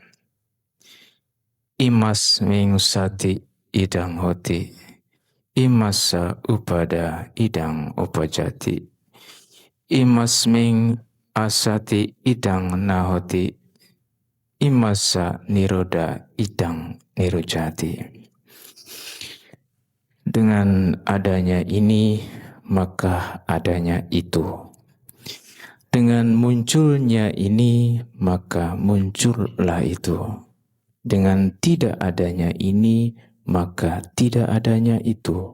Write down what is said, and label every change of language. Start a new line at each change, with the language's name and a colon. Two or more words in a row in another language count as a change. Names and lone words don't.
Pali: Imas ming sati idang hoti. Imasa upada idang upajati. Imasming asati idang nahoti. Imasa niroda idang nirojati.
Indonesian: Dengan adanya ini, maka adanya itu. Dengan munculnya ini, maka muncullah itu. Dengan tidak adanya ini, maka tidak adanya itu.